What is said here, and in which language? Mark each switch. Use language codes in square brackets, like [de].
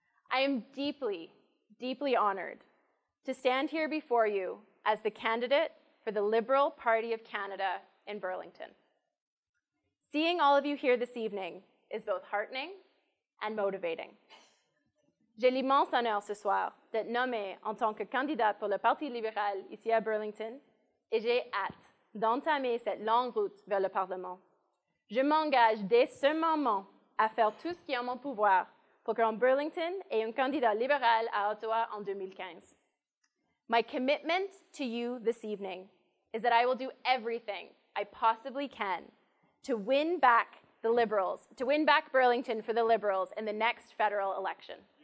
[en] I am deeply, deeply honored to stand here before you as the candidate for the Liberal Party of Canada in Burlington. Seeing all of you here this evening is both heartening and motivating. [fr] J'ai l'immense honneur ce soir d'être nommée en tant que candidate pour le Parti libéral ici à Burlington, et j'ai hâte d'entamer cette longue route vers le Parlement. Je m'engage dès ce moment à faire tout ce qui est en mon pouvoir pour qu'en Burlington ait un candidat libéral à Ottawa en 2015. [en] My commitment to you this evening is that I will do everything I possibly can to win back the Liberals, to win back Burlington for the Liberals in the next federal election.